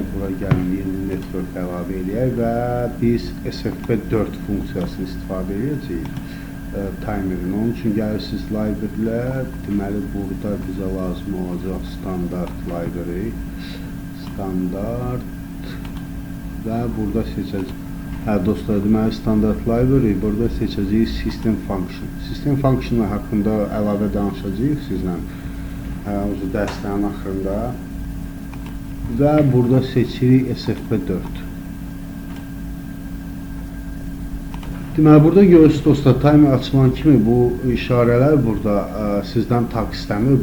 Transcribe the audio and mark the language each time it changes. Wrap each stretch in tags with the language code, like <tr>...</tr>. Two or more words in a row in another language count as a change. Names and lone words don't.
<az>Bura gəlin yeni network əlavə edək və biz SFP4 funksiyasını istifadə edəcəyik timerin. Onun üçün gəlirsiniz library-lə, deməli burada bizə lazım olacaq standart library, standart və burada seçəcəyik. Dostlar, deməli standart library, burada seçəcəyik</az> <en>system function. System function</en> <az>haqqında əlavə danışacağıq sizlə dərslərin axırında və burada seçirik SFP4. Deməli, burada görürsünüz dostlar, timer açılan kimi bu işarələr burada sizdən tak istəmir.</az>